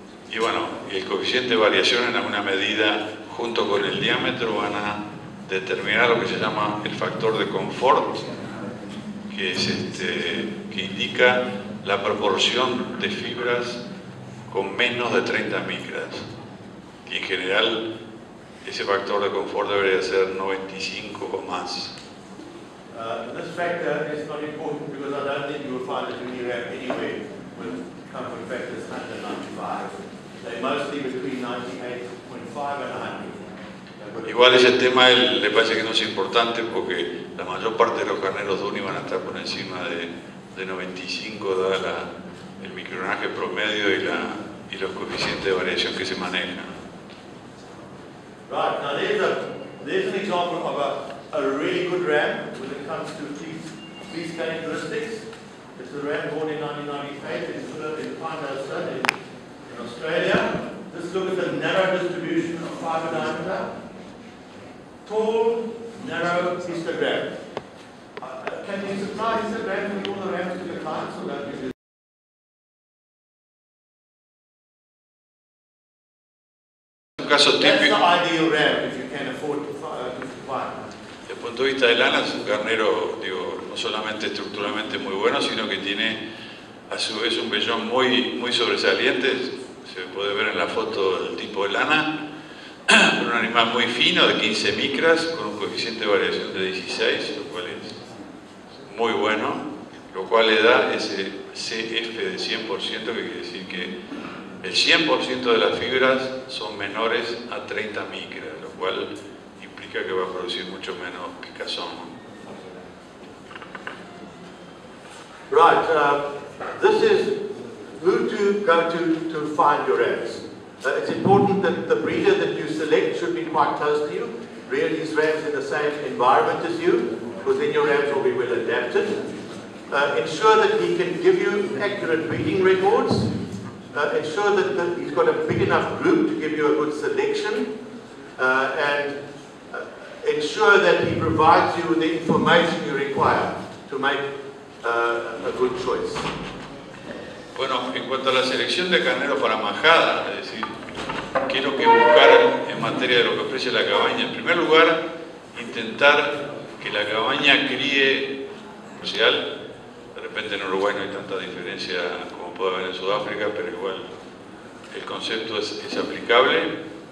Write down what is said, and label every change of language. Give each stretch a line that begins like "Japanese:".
Spanish: Y bueno, el coeficiente de variación en alguna medida, junto con el diámetro, van a determinar lo que se llama el factor de confort, que es que indica la proporción de fibras con menos de 30 micras. Y en general, ese factor de confort debería ser 95 o más.
English: This factor is not important because I don't think you will find it in Europe anywhere with comfort factors under 95. They're mostly between 98.5 and 100.
Spanish: Igual ese tema le parece que no es importante porque la mayor parte de los carneros Dohne van a estar por encima de 95, dada el micronaje promedio y los coeficientes de variación que se manejan.
English: Right, now there's an example of a really good ram when it comes to these characteristics. It's a ram born in 1998 in Presentación in Australia. Just look at the narrow distribution of fiber diameter. Tall, narrow histogram. Can you supply histogram with all the rams to the clients or don't you do? That's the ideal ram if you can afford to supply.
Spanish: Desde el punto de vista de lana es un carnero, digo, no solamente estructuralmente muy bueno, sino que tiene a su vez un vellón muy sobresaliente. Se puede ver en la foto el tipo de lana. Un animal muy fino, de 15 micras, con un coeficiente de variación de 16, lo cual es muy bueno, lo cual le da ese CF de 100%, que quiere decir que el 100% de las fibras son menores a 30 micras, lo cual implica que va a producir mucho menos picazón.
English: Right, this is who to go to find your rams. It's important that the breeder that you select should be quite close to you. Rear these rams in the same environment as you, because then your rams will be well adapted. Ensure that he can give you accurate breeding records. Ensure that he's got a big enough group to give you a good selection. And ensure that he provides you with the information you require to make a good choice.
Spanish: Bueno, en cuanto a la selección de carneros para majada, es decir, qué es lo que buscar en materia de lo que ofrece la cabaña. En primer lugar, intentar que la cabaña críe comercial. De repente en Uruguay no hay tanta diferencia como puede haber en Sudáfrica, pero igual el concepto es aplicable.